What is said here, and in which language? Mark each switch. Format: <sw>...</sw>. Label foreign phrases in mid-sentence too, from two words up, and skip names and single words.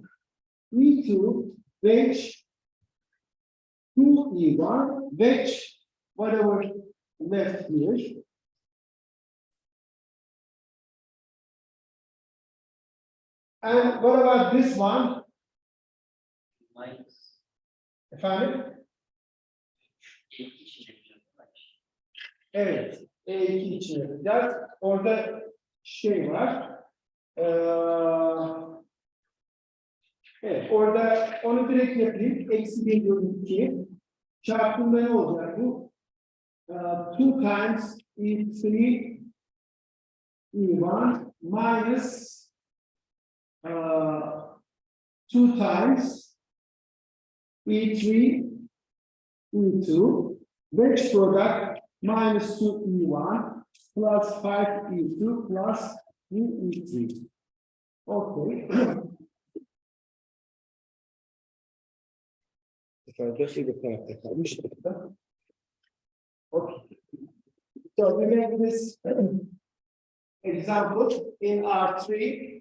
<en>E2 wedge 2E1 wedge whatever left here. And what about this one? Minus.</en> <tr>Efendim? Evet. E2 için yapacağız. Orada şey var. Evet. Orada onu direkt yapayım. Eksi 1/2. Çarpımda ne olacak bu?</tr> <en>2 times E3 E1 minus 2 times E3 E2 wedge product minus 2E1 plus 5E2 plus 3E3. Okay. Okay. So we make this example in R3.</en>